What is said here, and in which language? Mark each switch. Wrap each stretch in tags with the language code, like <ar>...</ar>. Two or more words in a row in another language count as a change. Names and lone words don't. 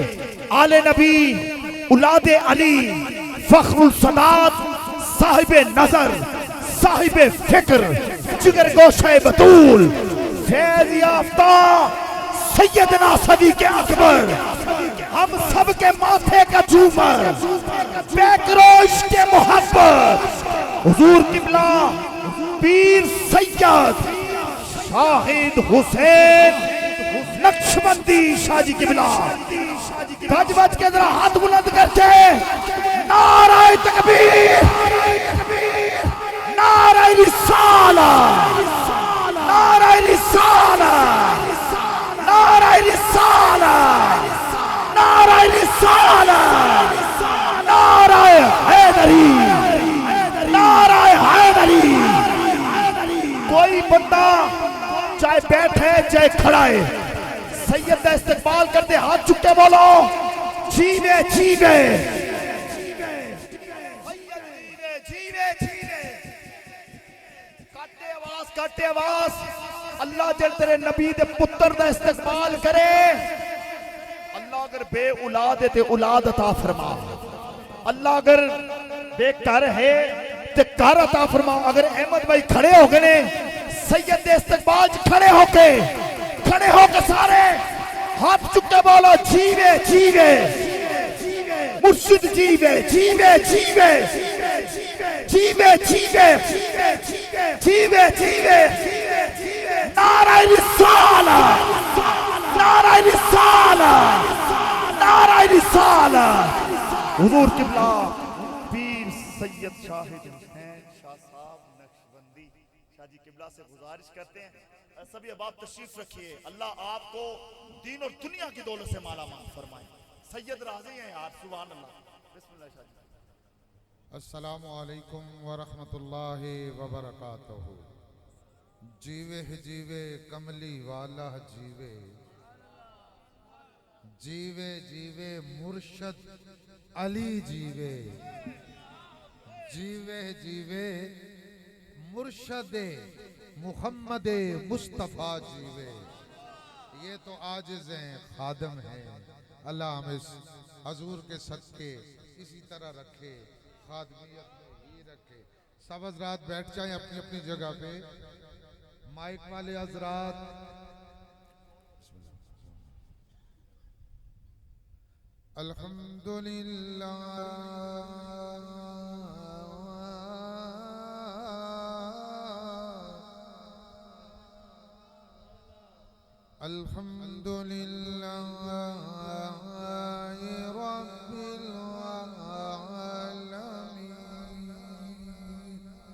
<ur>آلِ نبی اولادِ علی، فخر السادات، صاحبِ نظر، صاحبِ فکر، جگر گوشۂ بتول، فیض یافتہ سیدنا صدیق اکبر، ہم سب کے ماتھے کا جھومر، بیکروش کے محبت، حضور قبلہ پیر سید شاہد حسین نقشبندی شاہ جی قبلہ. گج بج کے ذرا ہاتھ بلند کر کے نعرۂ تکبیر, نعرۂ رسالت، نعرۂ رسالت، نعرۂ رسالت، نعرۂ رسالت، نعرۂ حیدری، نعرۂ حیدری. کوئی بندہ چاہے بیٹھے چاہے کھڑا ہے، سید کا استقبال کرتے ہاتھ چک کے بولو جیوے جیوے کاٹے آواز.</ur> <pa>اللہ جل تیرے نبی دے پتر دا استقبال کرے. اللہ اگر بے اولاد ہے تے اولاد عطا فرما، اللہ اگر بے کار ہے تے گھر عطا فرما. اگر احمد بھائی کھڑے ہو گئے نے سید دے استقبال کھڑے ہو کے سارے ہاتھ چک کے بولو جیوے جیوے مرشد جیوے جیوے جیوے جیوے جیوے جیوے جیوے.</pa> <ur>نعرۂ رسالت، نعرۂ رسالت، نعرۂ رسالت. حضور قبلہ پیر سید شاہد حسین شاہ صاحب نقشبندی شاہ جی قبلہ اللہ سے گزارش کرتے ہیں سبھی اب آپ تشریف رکھیے، اللہ آپ کو دین اور دنیا کی دولت سے مالا مال فرمائے. سید راضی ہیں یار,</ur> <ar>سبحان الله.</ar> <ur>بسم اللہ شاہ جی.</ur> <ar>السلام عليكم ورحمة الله وبركاته.</ar> <pa>جیوے جیوے کملی والا جیوے، جیوے جیوے مرشد علی جیوے، جیوے جیوے مرشد محمد مصطفیٰ جیوے.</pa> <ur>یہ تو عاجز ہیں، خادم ہیں. اللہ ہمیں حضور کے صدقے اسی طرح رکھے، خادمیت میں ہی رکھے. سب حضرات بیٹھ جائیں اپنی اپنی جگہ پے. مائیک والے حضرات الحمدللہ</ur> <ar>الحمد لله رب العالمين</ar>